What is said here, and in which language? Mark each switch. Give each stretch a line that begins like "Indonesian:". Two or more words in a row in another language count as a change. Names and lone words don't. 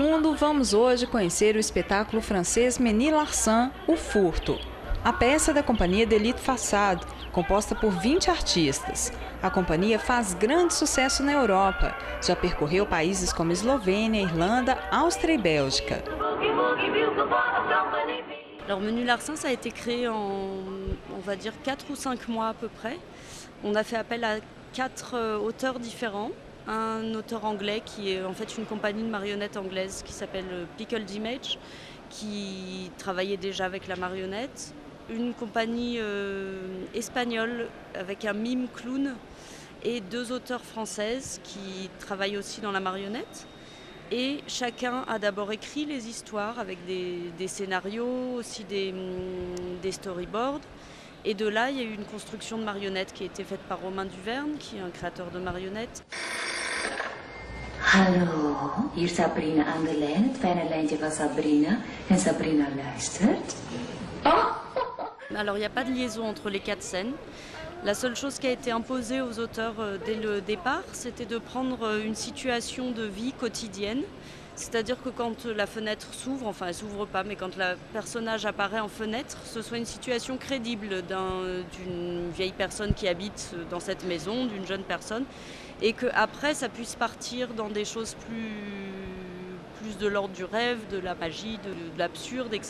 Portuguese: mundo, vamos hoje conhecer o espetáculo francês Ménie Larsan, O Furto. A peça da companhia Delite Façade, composta por 20 artistas. A companhia faz grande sucesso na Europa. Já percorreu países como Eslovênia, Irlanda, Áustria e Bélgica.
French: Alors Ménie Larsan, ça a été créé en, on va dire, 4 ou 5 mois à peu près. On a fait appel à 4 auteurs différents. Un auteur anglais qui est en fait une compagnie de marionnettes anglaise qui s'appelle Pickled Image, qui travaillait déjà avec la marionnette. Une compagnie espagnole avec un mime clown et 2 auteurs françaises qui travaillent aussi dans la marionnette. Et chacun a d'abord écrit les histoires avec des scénarios, aussi des storyboards. Et de là, il y a eu une construction de marionnettes qui a été faite par Romain Duverne, qui est un créateur de marionnettes.
Dutch: Hallo, hier Sabrina aan de lijn, het fijne lijntje van Sabrina. En Sabrina luistert.
French: Alors il n'y a pas de liaison entre les 4 scènes. La seule chose qui a été imposée aux auteurs dès le départ, c'était de prendre une situation de vie quotidienne. C'est-à-dire que quand la fenêtre s'ouvre, enfin elle ne s'ouvre pas, mais quand le personnage apparaît en fenêtre, ce soit une situation crédible d'une vieille personne qui habite dans cette maison, d'une jeune personne, et qu'après ça puisse partir dans des choses plus de l'ordre du rêve, de la magie, de l'absurde, etc.